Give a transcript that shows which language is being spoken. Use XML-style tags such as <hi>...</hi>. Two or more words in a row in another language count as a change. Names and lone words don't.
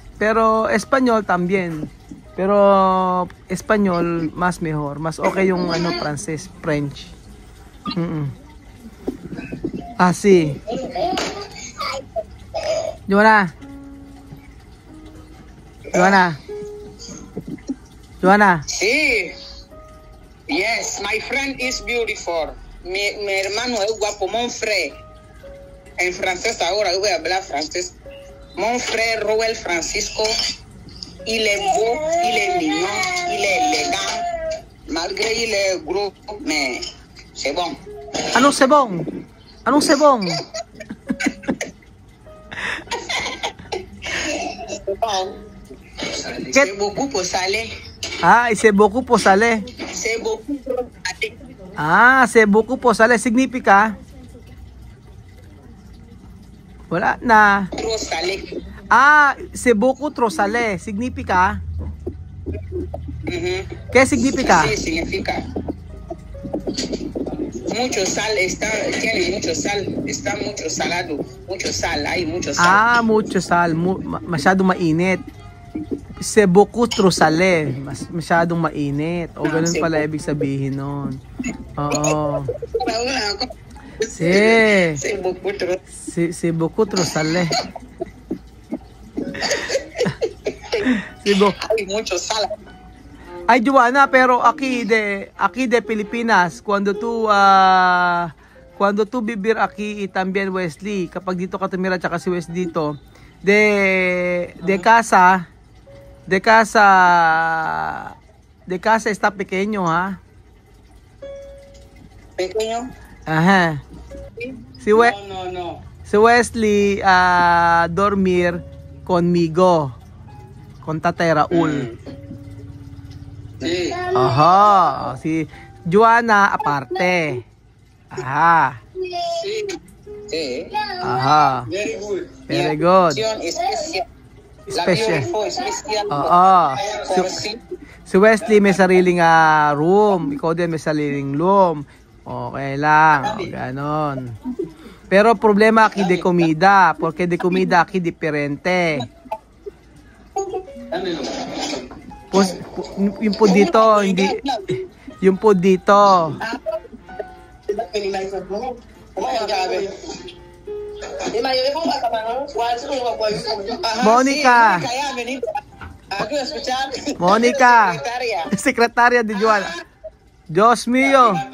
<es>Pero español también. Pero español más mejor. Más okay yung francés, French. Así. Joanna. Sí.</es> <en>Yes, my friend is beautiful.</en> <es>Mi hermano es guapo,</es> <fr>mon frère.</fr> <es>En francés ahora, yo voy a hablar francés.</es> <fr>Mon frère Roel Francisco, il est beau, il est mignon, il est élégant. Malgré il est gros, mais c'est bon. Anong c'est bon? Anong c'est bon? C'est beaucoup pour salé. C'est beaucoup pour salé. C'est beaucoup pour salé. C'est beaucoup pour salé.</fr> <es>Significa?</es> <tl>Wala na.</tl> <fr>Trop salé. C'est beaucoup trop salé.</fr> <es>Significa? ¿Qué significa? Sí, significa. Mucho sal, tiene mucho sal, está mucho salado, mucho sal, hay mucho sal. Mucho sal,</es> <tl>masyado mainit.</tl> <fr>c'est beaucoup trop salé.</fr> <tl>Masyadong mainit. O ganun pala ibig sabihin nun. Oo.</tl> <fr>C'est beaucoup trop salé.</fr> <es>Hay mucho sal. Ay, Joanna, pero aquí de Pilipinas, cuando tú vivir aquí y también Wesley,</es> <tl>kapag dito ka tumira tsaka si Wesley dito,</tl> <es>de casa está pequeño, ¿ha? Pequeño. Ajá. No. Si Wesley dormir conmigo, con Tatay Raul. Sí. Aha, si Joanna aparte. Aha. Sí. Aha.</es> <en>Very good. Very good. Special. Special.</en> <tl>Oo. Si Wesley may sariling room. Ikaw din may sariling room. Okay lang. O, ganon.</tl> <es>Pero problema aquí de comida. Porque de comida aquí diferente. Pues,</es> <tl>yung po dito, hindi. Yung po dito.</tl> <es>Mónica. Secretaria de Joanna. Dios mío.</es>